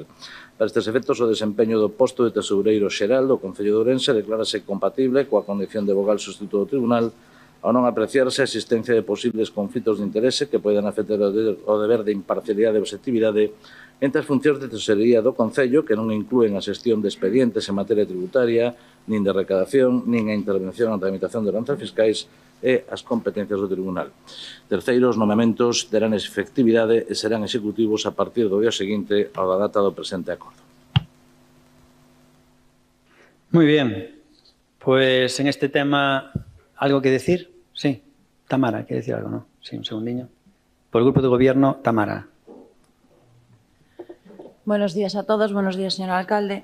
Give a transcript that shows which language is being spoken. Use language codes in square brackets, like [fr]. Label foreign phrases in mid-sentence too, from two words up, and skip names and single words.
[gl] Para estes efectos, o desempeño do posto de tesoureiro xeral do Concello de Ourense declárase compatible coa condición de vogal sustituto do Tribunal ao non apreciarse a existencia de posibles conflitos de interese que poidan afectar o deber de imparcialidade e objetividade entre as funcións de tesorería do Concello, que non inclúen a xestión de expedientes en materia tributaria, nin de recadación, nin a intervención na tramitación de ordenanzas fiscais e as competencias do Tribunal. Terceiro, os nomeamentos terán efectividade e serán executivos a partir do día seguinte ao da data do presente acordo. [es] Muy bien. Pues en este tema, ¿algo que decir? Sí. Tamara, ¿quiere decir algo, no? Sí, un segundinho. Por el Grupo de Gobierno, Tamara. Buenos días a todos, buenos días, señor alcalde.